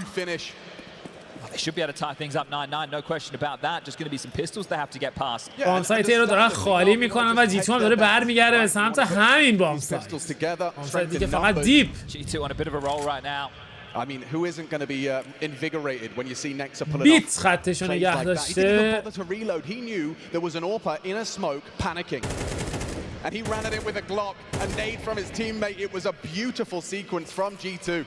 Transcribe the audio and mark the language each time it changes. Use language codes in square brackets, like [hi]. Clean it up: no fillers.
[en] They should be able to tie things up 9-9, no question about that. Just going to be some pistols they have to get past. [fa] بام سایت رو دارن خالی میکنن و جی تو هم داره برمیگرده به سمت همین بام سایت. بام سایت دیگه فقط دیپ. [en] G2 on a bit of a roll right now. I mean, who isn't going to be invigorated when you see Nexa pull it [fa] بیت [en] off? [fa] خطش رو نگه داشته. [en] He didn't bother to reload. He knew there was an AWPer in a smoke panicking. And he ran at it with a Glock, a nade from his teammate. It was a beautiful sequence from G2.